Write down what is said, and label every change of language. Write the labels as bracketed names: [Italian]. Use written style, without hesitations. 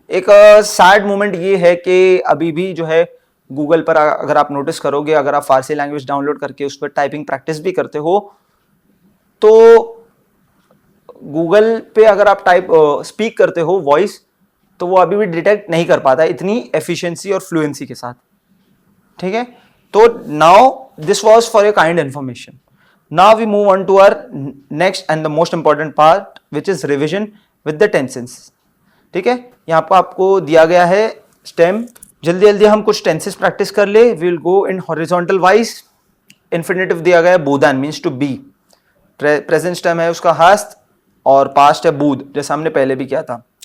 [Hindi] एक sad moment ये है कि अभी भी जो है गूगल पर अगर आप नोटिस करोगे, अगर आप फ़ारसी लैंग्वेज डाउनलोड करके उस पर टाइपिंग प्रैक्टिस भी करते हो तो गूगल पे अगर आप स्पीक करते हो वॉइस, तो वो अभी भी डिटेक्ट नहीं कर पाता इतनी एफिशिएंसी और फ्लुएंसी के साथ। ठीक है, तो [English] Now this was for a kind information. Now we move on to our next and the most important part, which is revision with the tenses. [Hindi] ठीक है, यहाँ पर आपको दिया गया है स्टेम. जल्दी जल्दी हम कुछ टेंसेस प्रैक्टिस कर ले. [English] We will go in horizontal wise. Infinitive [Hindi] दिया गया है [English] बूदान, means to be. [Hindi] Present stem है उसका हस्त और पास्ट है बूद, जैसे हमने पहले भी किया था.